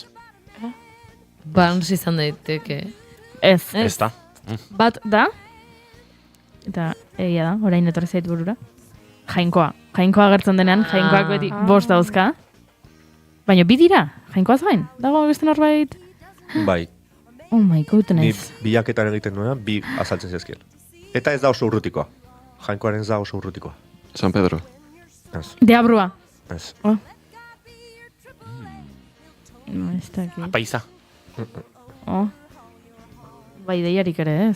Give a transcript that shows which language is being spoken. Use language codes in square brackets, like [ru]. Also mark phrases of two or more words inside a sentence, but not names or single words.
[eu] Barnes izan daiteke. Ez. Ez da. Bat da, eta egia da, orain etorri zait burura. Jainkoa. Jainkoa agertzen denean, jainkoak beti bost dauzka. Baina bi dira, jainkoaz gain. Dago beste norbait? Bai. [en] Oh my goodness. [eu] Ni bilaketan egiten nuena, bi azaltzen zezkien. Eta ez da oso urrutikoa. Jainkoaren ez da oso urrutikoa. San Pedro. Ez. Deabrua. Ez. Oh. Ez dakit. Apaiza. Oh. Bai, deiarik ere ez.